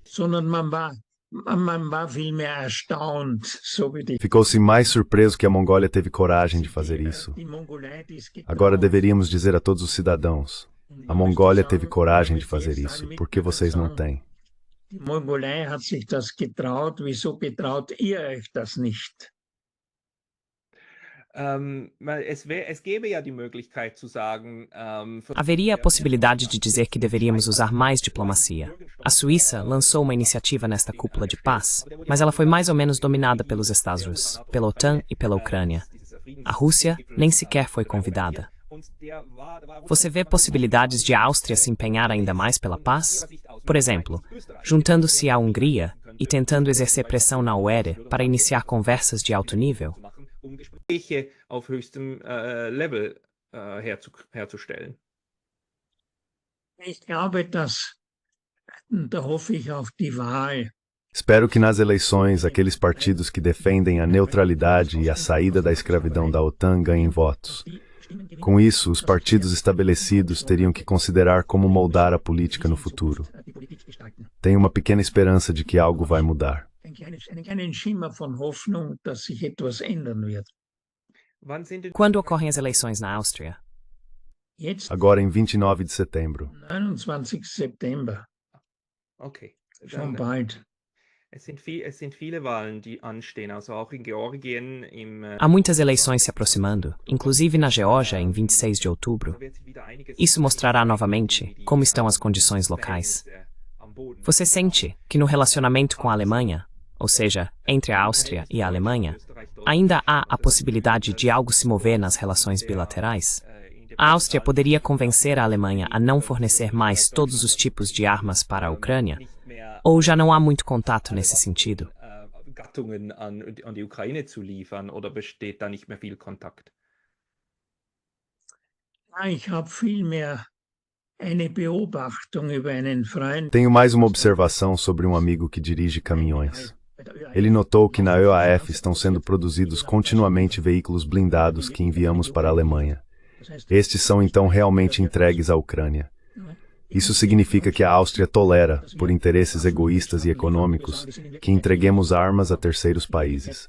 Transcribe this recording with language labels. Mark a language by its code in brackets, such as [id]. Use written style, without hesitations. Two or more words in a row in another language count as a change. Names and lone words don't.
[pt] Ficou-se mais surpreso que a Mongólia teve coragem de fazer isso. Agora deveríamos dizer a todos os cidadãos: a Mongólia teve coragem de fazer isso, por que vocês não têm? [de] A Mongolei hat sich das getraut, wieso getraut ihr euch das nicht? [pt] Haveria a possibilidade de dizer que deveríamos usar mais diplomacia. A Suíça lançou uma iniciativa nesta cúpula de paz, mas ela foi mais ou menos dominada pelos Estados, pela OTAN e pela Ucrânia. A Rússia nem sequer foi convidada. Você vê possibilidades de a Áustria se empenhar ainda mais pela paz? Por exemplo, juntando-se à Hungria e tentando exercer pressão na UER para iniciar conversas de alto nível? [de] Gespräche auf höchstem Level herzustellen. Ich glaube, da hoffe ich auf die Wahl. [pt] Espero que nas eleições aqueles partidos que defendem a neutralidade e a saída da escravidão da OTAN ganhem votos. Com isso, os partidos estabelecidos teriam que considerar como moldar a política no futuro. Tenho uma pequena esperança de que algo vai mudar. Quando ocorrem as eleições na Áustria? Agora em 29 de setembro. 29 de setembro. [de] Okay. Schon bald. Es sind viele Wahlen, die anstehen, also auch in Georgien im... [pt] Há muitas eleições se aproximando, inclusive na Geórgia em 26 de outubro. Isso mostrará novamente como estão as condições locais. Você sente que no relacionamento com a Alemanha, ou seja, entre a Áustria e a Alemanha, ainda há a possibilidade de algo se mover nas relações bilaterais? A Áustria poderia convencer a Alemanha a não fornecer mais todos os tipos de armas para a Ucrânia? Ou já não há muito contato nesse sentido? [de] Gattungen an die Ukraine zu liefern, oder besteht da nicht mehr viel Kontakt? Ich habe vielmehr eine Beobachtung über einen Freund. [pt] Tenho mais uma observação sobre um amigo que dirige caminhões. Ele notou que na EOAF estão sendo produzidos continuamente veículos blindados que enviamos para a Alemanha. Estes são então realmente entregues à Ucrânia. Isso significa que a Áustria tolera, por interesses egoístas e econômicos, que entreguemos armas a terceiros países.